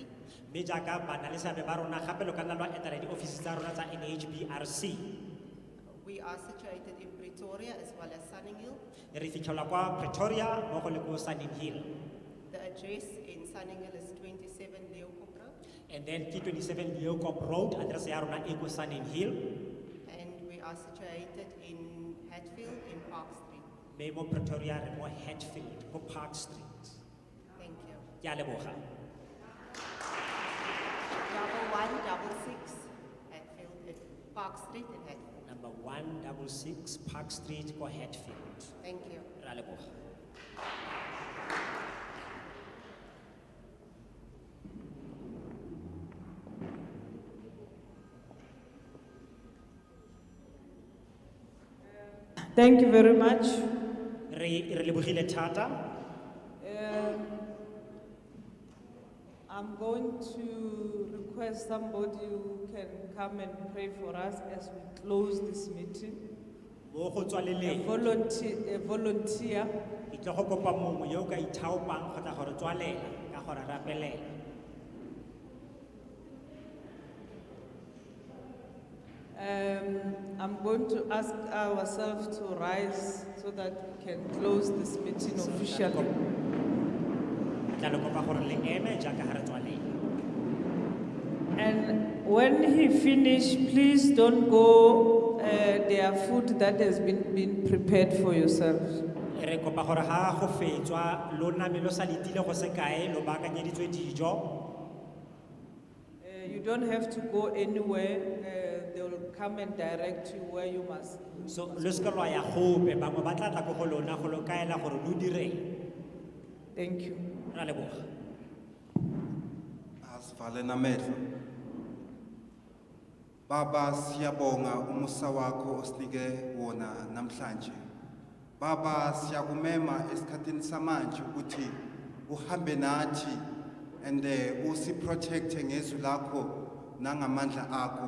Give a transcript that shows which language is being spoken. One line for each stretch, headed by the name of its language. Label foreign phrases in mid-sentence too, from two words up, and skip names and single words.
Tswana: Mme jaaka bana le seabe ba rona gape lo ka nna lwa etela di-office tsa rona tsa NHBRC.
English: We are situated in Pretoria as well as Sunning Hill.
Tswana: Re fitlhelwa kwa Pretoria mmogo le ko Sunning Hill.
English: The address in Sunning Hill is 27 Leeuwkop Road. And then
Tswana: ke 27 Leeuwkop Road, address ya rona e ko Sunning Hill.
English: And we are situated in Hatfield in Park Street.
Tswana: Mme mo Pretoria re mo Hatfield ko Park Street.
English: Thank you.
Tswana: Ke a leboga.
English: 1166 Hatfield at Park Street in Hatfield.
Tswana: Number 166 Park Street ko Hatfield.
English: Thank you.
Tswana: Re a leboga.
English: Thank you very much.
Tswana: Re lebogile thata.
English: I'm going to request somebody who can come and pray for us as we close this meeting.
Tswana: Mo go tswa A leleng.
English: volunteer.
Tswana: Ke tlo go kopa mongwe yo o ka ithaopang kgotsa gore tswalela ka gore rapelela.
English: I'm going to ask ourselves to rise so that we can close this meeting officially.
Tswana: Tla le kopa gore le eme jaaka ha re tswalela.
English: And when he finish, please don't go. There are food that has been prepared for yourselves.
Tswana: Re kopa gore ha go fetswa lo name lo sa letile go se kae lo baakanyeditswe dijo.
English: You don't have to go anywhere. They will come and direct you where you must.
Tswana: So lo se ka lwa ya gope bangwe ba tla tla go go lona go lo kaela gore lo direng.
English: Thank you.
Tswana: Ra leboga.
Zulu: Asivale namehlo. Baba siyabonga umusa wakho osinike wona namhlanje. Baba siyakumema esikhathini samanje ukuthi uhambe nathi and usiprotecte ngezwi lakho nangamandla akho.